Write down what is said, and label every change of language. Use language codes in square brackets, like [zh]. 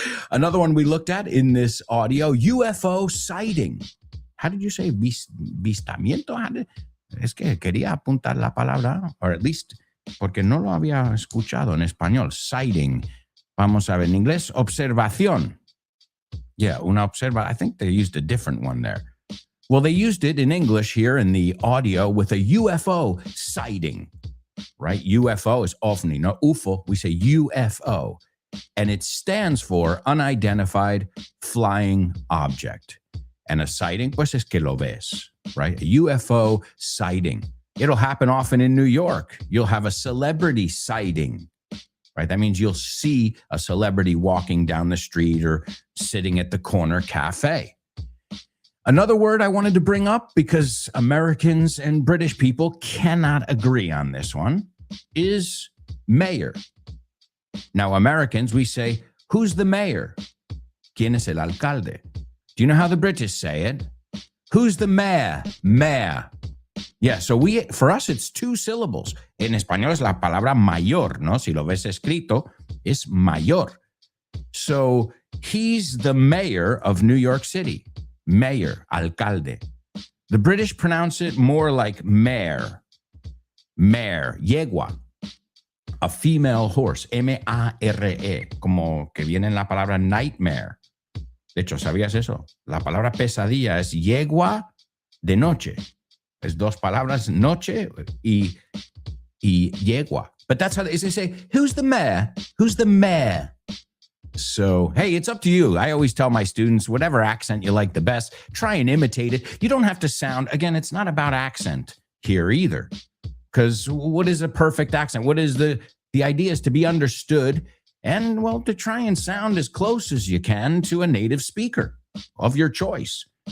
[en] Another one we looked at in this audio, UFO sighting. How did you say vistamiento? [es] Es que quería apuntar la palabra, or at least, porque no lo había escuchado en español. Sighting. Vamos a ver en inglés, observación. Yeah, una observa. [en] I think they used a different one there. Well, they used it in English here in the audio with a UFO sighting, right? UFO is ovni, not UFO. We say UFO. And it stands for unidentified flying object. And a sighting, pues es que lo ves, right? A UFO sighting. It'll happen often in New York. You'll have a celebrity sighting, right? That means you'll see a celebrity walking down the street or sitting at the corner cafe. Another word I wanted to bring up, because Americans and British people cannot agree on this one, is mayor. Now, Americans, we say, who's the mayor? ¿Quién es el alcalde? Do you know how the British say it? Who's the mayor? Mayor. Yeah, so for us, it's two syllables. [es] En español es la palabra mayor, ¿no? Si lo ves escrito, es mayor. [en] So he's the mayor of New York City. Mayor, alcalde. The British pronounce it more like mare. [es] Mare, yegua. A female horse, M-A-R-E, como que viene en la palabra nightmare. De hecho, ¿sabías eso? La palabra pesadilla es yegua de noche. Es dos palabras, noche y yegua. [en] But that's how they say, who's the mayor? Who's the mayor? So, hey, it's up to you. I always tell my students, whatever accent you like the best, try and imitate it. You don't have to sound, again, it's not about accent here either. Because what is a perfect accent? What is the idea is to be understood and, well, to try and sound as close as you can to a native speaker of your choice.